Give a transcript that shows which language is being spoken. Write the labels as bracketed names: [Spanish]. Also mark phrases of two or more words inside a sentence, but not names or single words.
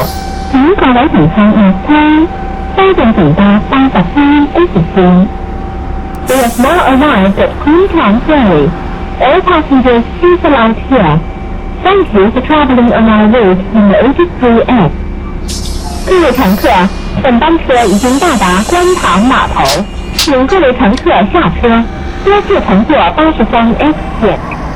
[Cantonese] 請各位乘客落車，揸正乘搭83H 線。 [English] We have now arrived at Queenstown Ferry. All passengers please alight here. Thank you for traveling on our route in the 83F. [Cantonese] 各位乘客，本班車已經到達觀塘碼頭，請各位乘客下車，多謝乘坐83F線。